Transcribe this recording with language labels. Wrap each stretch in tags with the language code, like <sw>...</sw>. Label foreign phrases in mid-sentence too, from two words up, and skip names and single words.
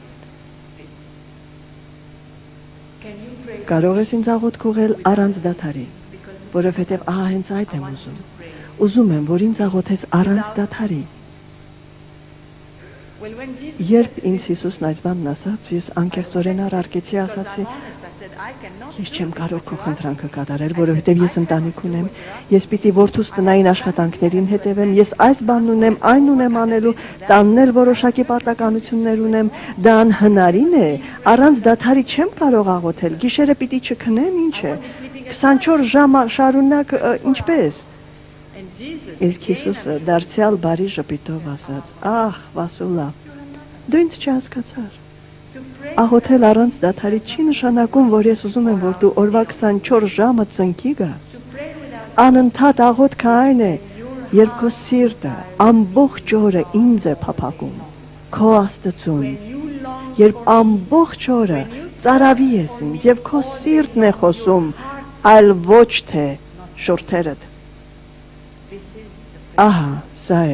<hy>կարող ես ինձ աղոթք ուղղել առանց դադարի, որովհետև ահա հենց այդ եմ ուզում։ Ուզում եմ, որ ինձ աղոթես առանց դադարի։ Երբ ինձ Հիսուսն այս բանն ասաց, ես անկեղծորեն առարկեցի, ասացի.</hy> <en>that I cannot</en> <hy>Ես</hy> <en>do</en> <hy>չեմ</hy> <en>this,</en> <hy>կարող</hy> <en>but</en> <hy>քո</hy> <en>you ask</en> <hy>խնդրանքը</hy> <en>me.</en> <hy>կատարել, որովհետև ես ընտանիք ունեմ։ Ես պիտի որդուս տնային աշխատանքներին հետևեմ, ես այս բանն ունեմ, այն ունեմ անելու, տանն էլ որոշակի պարտականություններ ունեմ, դա անհնարին է, առանց դադարի չեմ կարող աղոթել, գիշերը պիտի չքնեմ, ինչ է։ 24 ժամ շարունակ ինչպես։</hy> <en>And Jesus</en> <hy>Իսկ Հիսուսը դարձյալ բարի ժպիտով ասաց. «Ախ, Վասուլա, դու ինձ չհասկացար»։</hy> <en>to pray</en> <hy>Աղոթել առանց դադարի չի նշանակում, որ ես ուզում եմ, որ դու օրվա 24 ժամը ծնկի գաս։</hy> <en>without</en> <hy>Անընդհատ աղոթքը այն է, երբ քո սիրտը ամբողջ օրը ինձ է փափագում, քո Աստծուն,</hy> <en>you long</en> <hy>երբ ամբողջ օրը ծարավի ես ինձ եւ քո սիրտն է խոսում, այլ ոչ թե շորթերդ։ Ահա, սա է</hy>